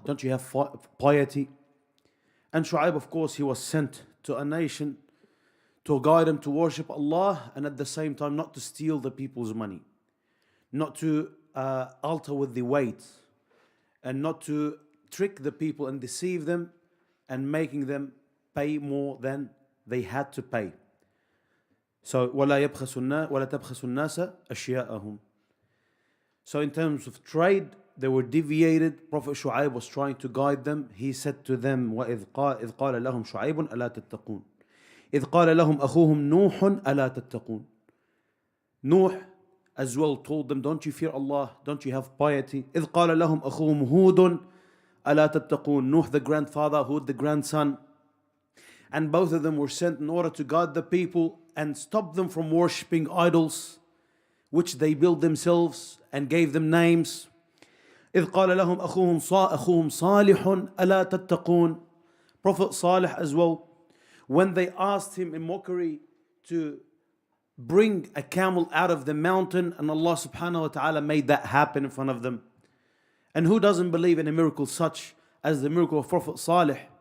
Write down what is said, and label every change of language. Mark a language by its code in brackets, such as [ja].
[en] Don't you have piety? And Shu'aib, of course, he was sent to a nation to guide them to worship Allah, and at the same time not to steal the people's money, not to alter with the weight, and not to trick the people and deceive them and making them pay more than they had to pay. So [ar] وَلَا تَبْخَسُ النَّاسَ أَشْيَاءَهُم. [en] So in terms of trade, they were deviated. Prophet Shu'aib was trying to guide them. He said to them, [ar] وَإِذْ قَالَ لَهُمْ شُعَيْبٌ أَلَا تَتَّقُونَ إِذْ قَالَ لَهُمْ أَخُوهُمْ نُوحٌ أَلَا تَتَّقُونَ. [en] Nuh as well told them, don't you fear Allah? Don't you have piety? [ar] إِذْ قَالَ لَهُمْ أَخُوهُمْ هُودٌ أَلَا تَتَّقُونَ. [en] Nuh the grandfather, Hud the grandson. And both of them were sent in order to guide the people and stop them from worshipping idols, which they built themselves and gave them names. [ar] إذ قال لهم أخوهم صالح ألا تتقون. [en] Prophet Salih as well, when they asked him in mockery to bring a camel out of the mountain, and Allah subhanahu wa ta'ala made that happen in front of them. And who doesn't believe in a miracle such as the miracle of Prophet Salih?